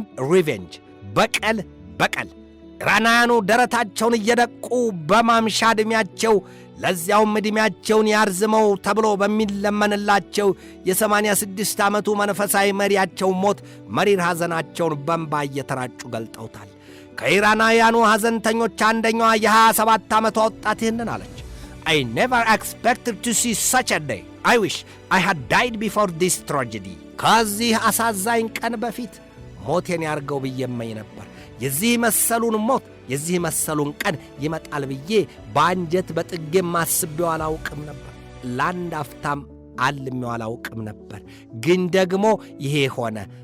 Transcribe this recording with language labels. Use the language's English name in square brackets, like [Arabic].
[Amharic] revenge በቀል በቀል። ኢራናውያኑ ደረታቸውን እየደቁ በማምሻ ዕድሜያቸው ለዚያውም ዕድሜያቸውን ያርዝመው ተብሎ በሚለመንላቸው የ86 ዓመቱ መንፈሳዊ መሪያቸው ሞት መሪር ሐዘናቸውን በእንባ እየተራጩ ገልጠውታል። ከኢራናውያኑ ሐዘንተኞች አንደኛዋ የ27 ዓመቷ ወጣት ይህንን አለች። [English] I never expected to see such a day. I wish I had died before this tragedy. [Amharic] ከዚህ አሳዛኝ ቀን በፊት ሞቴን ያርገው ብዬ እመኝ ነበር። የዚህ መሰሉን ሞት የዚህ መሰሉን ቀን ይመጣል ብዬ በአንጀት በጥጌ ማስቤው አላውቅም ነበር። ለአንድ አፍታም አልሜው አላውቅም ነበር። ግን ደግሞ ይሄ ሆነ።